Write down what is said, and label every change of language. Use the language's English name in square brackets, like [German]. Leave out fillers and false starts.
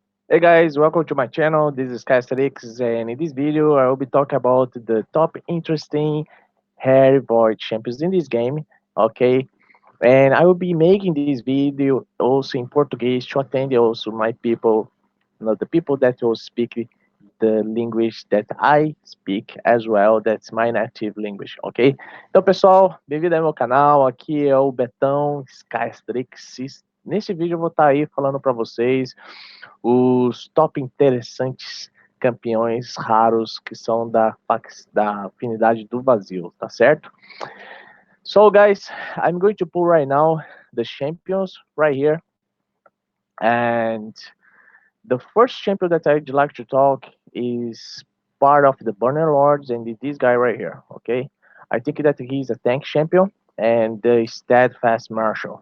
[English] Hey guys, welcome to my channel. This is Skyasterix, and in this video I will be talking about the top interesting Harry Void champions in this game. Okay, and I will be making this video also in Portuguese to attend also my people, the people that will speak the language that I speak as well, that's my native language, ok? [Portuguese] Então, pessoal, bem-vindo ao meu canal, aqui é o Betão Skyasterix. Nesse vídeo eu vou estar aí falando para vocês os top interessantes campeões raros que são da afinidade do vazio, tá certo? [English] So guys, I'm going to pull right now the champions right here, and the first champion that I'd like to talk is part of the Burner Lords, and this guy right here. Okay, I think that he's a tank champion and the steadfast marshal.